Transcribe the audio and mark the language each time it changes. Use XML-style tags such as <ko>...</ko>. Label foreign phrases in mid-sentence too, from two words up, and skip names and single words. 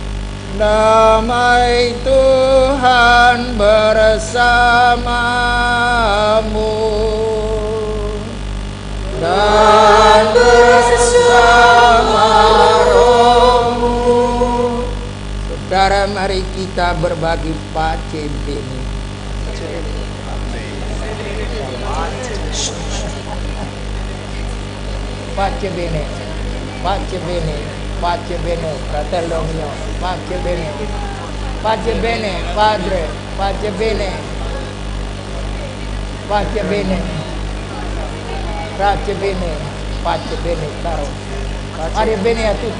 <id>Damai Tuhan bersamamu dan bersama rohmu. Saudara, mari kita berbagi</id> <it>pace bene. Pace bene, pace bene, pace bene, fratello mio, pace bene, pace bene, padre, pace bene, pace bene, pace bene, pace bene, caro, pace bene a tutti.</it>